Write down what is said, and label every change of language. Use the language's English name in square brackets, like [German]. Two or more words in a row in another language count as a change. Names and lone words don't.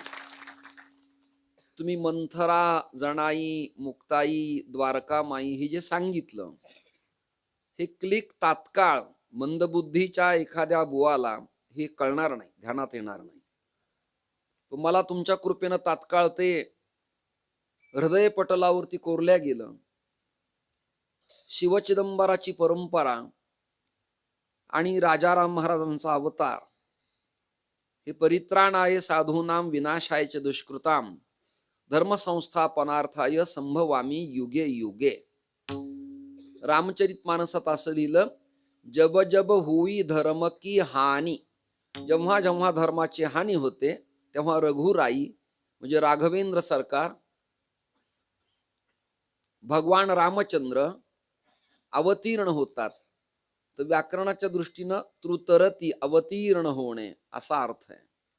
[Marathi] तुम्ही मंथरा, जणाई, मुक्ताई, द्वारकामाई हे जे सांगितलं, हे क्लिक तात्काळ मंदबुद्धीच्या एखाद्या बुवाला हे कळणार नाही, ध्यानात येणार नाही. मला तुमच्या कृपेनं तात्काळ ते हृदय पटलावरती कोरल्या गेलं. शिवचिदंबराची परंपरा आणि राजाराम महाराजांचा अवतार हे [Sanskrit] परित्राणाय साधूनाम विनाशाय च दुष्कृताम धर्मसंस्थापनार्थाय संभवामी युगे युगे. [Marathi] रामचरित मानसात असं लिहिलं, [Hindi] जब जब हुई धर्म की हानी. [Marathi] जेव्हा जेव्हा धर्माची हानी होते तेव्हा रघुराई म्हणजे राघवेंद्र सरकार, भगवान रामचंद्र अवतीर्ण होतात. तर व्याकरणाच्या दृष्टीनं तृतरती अवतीर्ण होणे असा अर्थ आहे.